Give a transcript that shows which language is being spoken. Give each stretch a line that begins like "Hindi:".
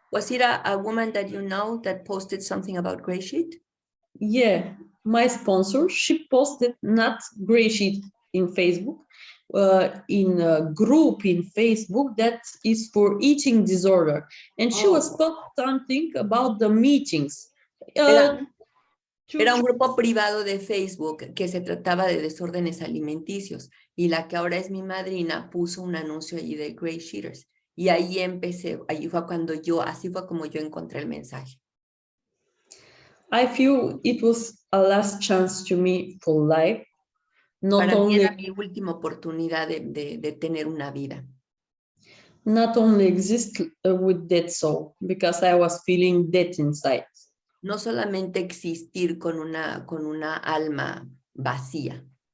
English: Was it a woman that you know that posted something about GreySheet? Yeah, my sponsor, she posted not GreySheet in Facebook, in a group in Facebook that is for eating disorder. And she was posting something about the meetings.
Spanish: Era un grupo privado de Facebook que se trataba de desórdenes alimenticios y la que ahora es mi madrina puso un anuncio allí de GreySheeters y ahí empecé, allí fue así fue como yo encontré el mensaje.
English: I feel it was a last chance to me for life. Not
Spanish: Para mí
English: only
Spanish: era mi última oportunidad de tener una vida.
English: not only exist with dead soul, because I was feeling dead inside.
Spanish: No solamente existir con una alma vacía.